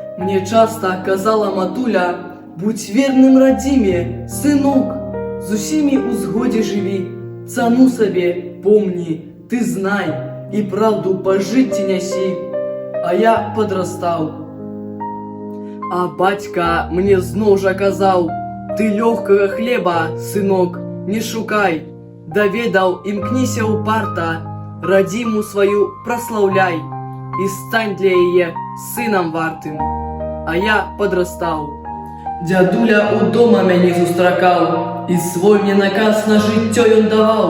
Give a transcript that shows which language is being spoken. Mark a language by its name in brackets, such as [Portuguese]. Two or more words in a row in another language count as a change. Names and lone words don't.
[Belarusian] Мне часто казала матуля: будь верным радиме, сынок, з усімі у згоді живі, цану собі помни, ты знай, и правду по житті неси. [Russian] А я подрастал. [Belarusian] А батька мне зноў жа казаў: ты лёгкага хлеба, сынок, не шукай, даведаў, імкніся упарта, радзіму сваю праслаўляй і стань для яе сынам вартым. [Russian] А я подрастал. [Belarusian] Дядуля у дома мяне сустракаў, і свой мне наказ на жыццё ён даваў.